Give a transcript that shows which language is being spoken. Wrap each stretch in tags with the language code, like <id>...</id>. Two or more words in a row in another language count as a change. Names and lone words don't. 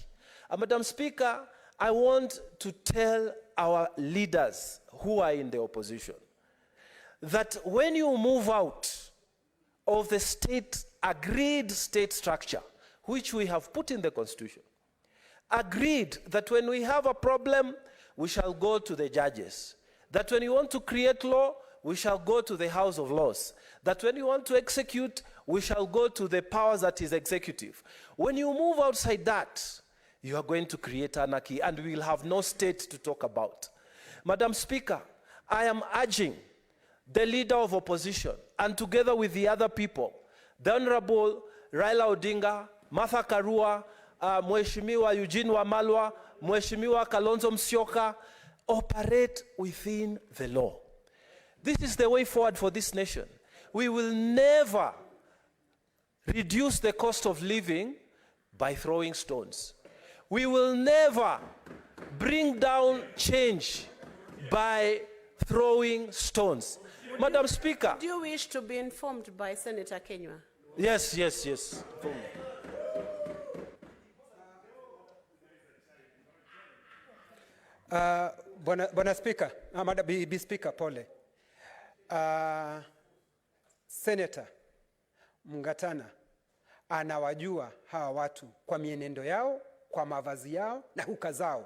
<en>Madam Speaker, I want to tell our leaders who are in the opposition that when you move out of the agreed state structure, which we have put in the Constitution, agreed that when we have a problem, we shall go to the judges, that when you want to create law, we shall go to the House of Laws, that when you want to execute, we shall go to the powers that is executive. When you move outside that, you are going to create anarchy and we will have no state to talk about. Madam Speaker, I am urging the leader of opposition and together with the other people, the Honorable Raila Odinga, Martha Karua, Mheshimiwa Eugene Wamalwa, Mheshimiwa Kalonzo Musyoka, operate within the law. This is the way forward for this nation. We will never reduce the cost of living by throwing stones. We will never bring down change by throwing stones. Madam Speaker. Do you wish to be informed by Senator Kenywa? Yes.</en> <sw>Bwana Speaker, Bi Speaker, pole. Senator Mungatana anawajua hawa watu kwa mienendo yao, kwa mavazi yao na huka zao.</sw>